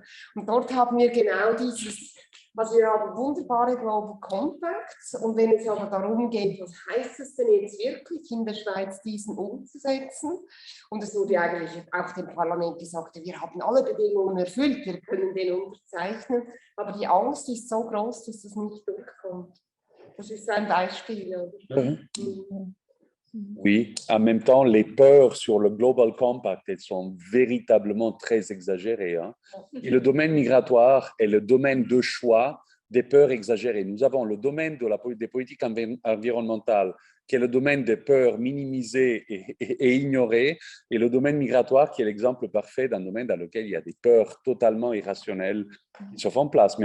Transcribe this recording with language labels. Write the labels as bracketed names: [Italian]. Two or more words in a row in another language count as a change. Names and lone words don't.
[German] Und dort haben wir genau dieses, also wir haben wunderbare Global Compacts und wenn es aber darum geht, was heißt es denn jetzt wirklich in der Schweiz, diesen umzusetzen? Und es wurde eigentlich auch dem Parlament gesagt, wir haben alle Bedingungen erfüllt, wir können den unterzeichnen, aber die Angst ist so groß, dass das nicht durchkommt. Das ist ein Beispiel, oder? Mhm. [French] Oui, en même temps, les peurs sur le Global Compact, elles sont véritablement très exagérées. Et le domaine migratoire est le domaine de choix des peurs exagérées. Nous avons le domaine des politiques environnementales, qui est le domaine des peurs minimisées et ignorées, et le domaine migratoire, qui est l'exemple parfait d'un domaine dans lequel il y a des peurs totalement irrationnelles qui se font en place.